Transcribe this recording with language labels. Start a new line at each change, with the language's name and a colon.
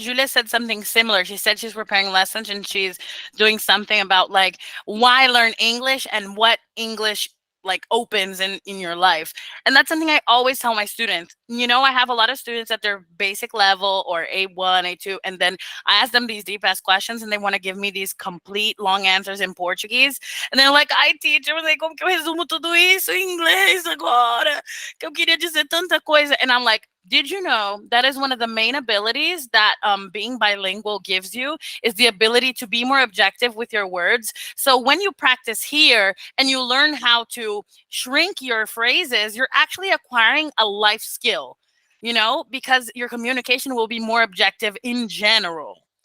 English: Julia said something similar. She said she's preparing lessons and she's doing something about like why learn English and what English like opens in your life. And that's something I always tell my students. You know, I have a lot of students at their basic level or A1, A2, and then I ask them these deep ass questions and they want to give me these complete long answers in Portuguese.
Portuguese: And they're like, ai, teacher, mas aí como que eu resumo tudo isso em inglês agora? Que eu queria dizer tanta coisa.
English: And I'm like, did you know that is one of the main abilities that being bilingual gives you is the ability to be more objective with your words. So when you practice here and you learn how to shrink your phrases, you're actually acquiring a life skill, you know, because your communication will be more objective in general.